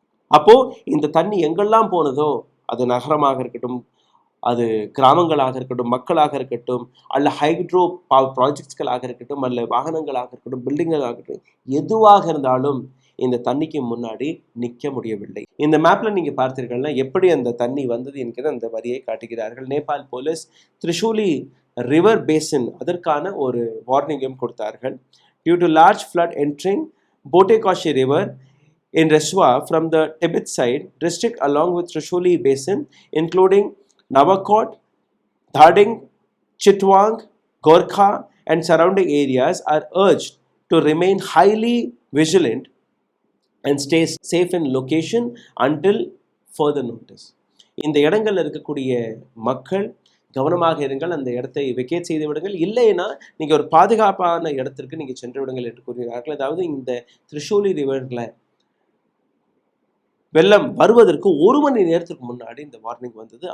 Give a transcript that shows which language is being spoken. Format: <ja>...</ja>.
<ta>அப்போது இந்த தண்ணி எங்கெல்லாம் போனதோ, அது நகரமாக இருக்கட்டும், அது கிராமங்களாக இருக்கட்டும், மக்களாக இருக்கட்டும், அல்ல ஹைட்ரோ ப்ராஜெக்ட்ஸ்களாக இருக்கட்டும், அல்ல வாகனங்களாக இருக்கட்டும், பில்டிங்களாக இருக்கட்டும், எதுவாக இருந்தாலும் இந்த தண்ணிக்கு முன்னாடி நிற்க முடியவில்லை. இந்த மேப்பில் நீங்கள் பார்த்தீர்கள்னா எப்படி அந்த தண்ணி வந்தது என்கிற அந்த வரியை காட்டுகிறார்கள். Nepal police Trishuli river basin அதற்கான ஒரு வார்னிங்கும் கொடுத்தார்கள்.</ta> <en>Due to large flood entering Botekashi River in Reswa from the Tibet side district along with Trishuli Basin, including Navakot, Dhading, Chitwang, Gorkha and surrounding areas, are urged to remain highly vigilant and stay safe in location until further notice.</en> <ta>இந்த இடங்களில் இருக்கக்கூடிய மக்கள் கவனமாக இருங்கள், அந்த இடத்தை vacate செய்து விடுங்கள், இல்லைன்னா நீங்கள் ஒரு பாதுகாப்பான இடத்திற்கு நீங்கள் சென்று விடுங்கள் என்று கூறுகிறார்கள். அதாவது இந்த திரிசூலி ரிவரில் வெள்ளம் வருவதற்கு 1 மணி நேரத்துக்கு முன்னாடி இந்த வார்னிங் வந்தது.</ta>